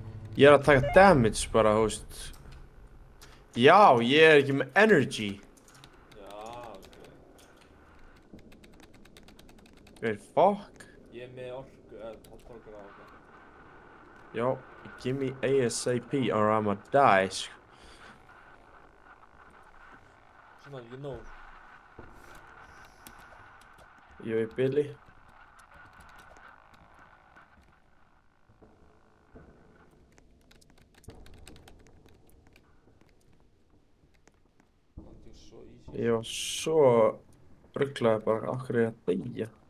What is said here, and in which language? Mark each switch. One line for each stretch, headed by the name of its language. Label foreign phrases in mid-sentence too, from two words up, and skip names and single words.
Icelandic: Ég er að taka damage bara, þú veist. Já, ég er ekki með energy. Já, ok.
English: Fuck.
Icelandic: Ég er með orku, orku á okkur. Já,
English: give me ASAP or I'ma die,
Icelandic: sko. Svona,
English: you know.
Icelandic: Ég er í bili. Það er svo easy. Ég var svo ruglaði bara, okkur er ég að deyja.